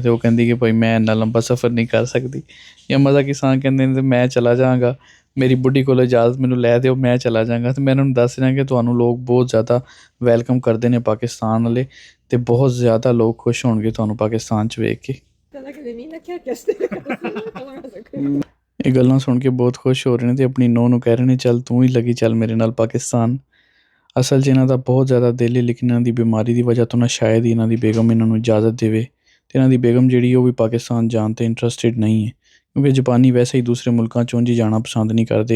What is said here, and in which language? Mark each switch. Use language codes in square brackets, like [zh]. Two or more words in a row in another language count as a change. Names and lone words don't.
[pa] ਤੇ ਉਹ ਕਹਿੰਦੀ ਕਿ ਭਾਈ ਮੈਂ ਇੰਨਾ ਲੰਬਾ ਸਫ਼ਰ ਨਹੀਂ ਕਰ ਸਕਦੀ. ਜਾਂ ਮਜ਼ਾ ਕਿਸਾਨ ਕਹਿੰਦੇ ਨੇ ਮੈਂ ਚਲਾ ਜਾਵਾਂਗਾ, ਮੇਰੀ ਬੁੱਢੀ ਕੋਲ ਇਜਾਜ਼ਤ ਮੈਨੂੰ ਲੈ ਦਿਓ, ਮੈਂ ਚਲਾ ਜਾਵਾਂਗਾ. ਤੇ ਮੈਂ ਇਹਨਾਂ ਨੂੰ ਦੱਸ ਰਿਹਾ ਕਿ ਤੁਹਾਨੂੰ ਲੋਕ ਬਹੁਤ ਜ਼ਿਆਦਾ ਵੈਲਕਮ ਕਰਦੇ ਨੇ ਪਾਕਿਸਤਾਨ ਵਾਲੇ ਤੇ ਬਹੁਤ ਜ਼ਿਆਦਾ ਲੋਕ ਖੁਸ਼ ਹੋਣਗੇ ਤੁਹਾਨੂੰ ਪਾਕਿਸਤਾਨ 'ਚ ਵੇਖ ਕੇ. [ja] だけでみんなキャーキャーしてるから必ず来る。 [pa] ਇਹ ਗੱਲਾਂ ਸੁਣ ਕੇ ਬਹੁਤ ਖੁਸ਼ ਹੋ ਰਹੇ ਨੇ ਤੇ ਆਪਣੀ ਨੂੰਹ ਨੂੰ ਕਹਿ ਰਹੇ ਨੇ ਚੱਲ ਤੂੰ ਹੀ ਲੱਗੀ ਚੱਲ ਮੇਰੇ ਨਾਲ ਪਾਕਿਸਤਾਨ. ਅਸਲ 'ਚ ਇਹਨਾਂ ਦਾ ਬਹੁਤ ਜ਼ਿਆਦਾ ਦਿਲ ਹੈ, ਲੇਕਿਨ ਇਹਨਾਂ ਦੀ ਬਿਮਾਰੀ ਦੀ ਵਜ੍ਹਾ ਤੋਂ ਨਾ ਸ਼ਾਇਦ ਹੀ ਇਹਨਾਂ ਦੀ ਬੇਗਮ ਇਹਨਾਂ ਨੂੰ ਇਜਾਜ਼ਤ ਦੇਵੇ, ਅਤੇ ਇਹਨਾਂ ਦੀ ਬੇਗਮ ਜਿਹੜੀ ਉਹ ਵੀ ਪਾਕਿਸਤਾਨ ਜਾਣ 'ਤੇ ਇੰਟਰਸਟਿਡ ਨਹੀਂ ਹੈ, ਕਿਉਂਕਿ ਜਾਪਾਨੀ ਵੈਸੇ ਹੀ ਦੂਸਰੇ ਮੁਲਕਾਂ 'ਚ ਉਂਝ ਹੀ ਜਾਣਾ ਪਸੰਦ ਨਹੀਂ ਕਰਦੇ।